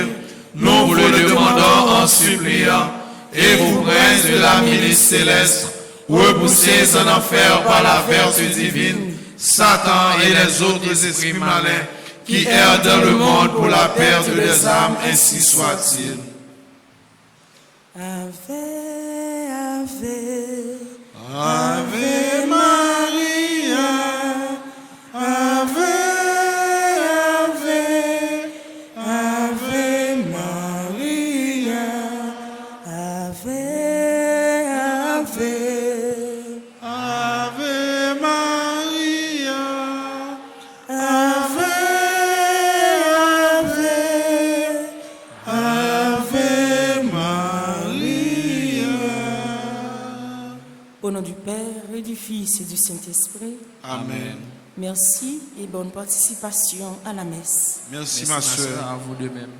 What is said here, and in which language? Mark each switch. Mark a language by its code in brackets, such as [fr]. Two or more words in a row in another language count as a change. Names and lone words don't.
[fr] Nous vous le demandons en suppliant. Et vous, prince de la milice céleste, repoussez en enfer par la vertu divine Satan et les autres esprits malins qui errent dans le monde pour la perte des âmes, ainsi soit-il. [la] Ave, Ave, Ave Maria, Ave, Ave, Ave Maria, Ave, Ave, Ave Maria, Ave, Ave, Ave Maria. [fr] Au nom du Père et du Fils et du Saint-Esprit, Amen. merci et bonne participation à la messe. Merci ma soeur. À vous de même.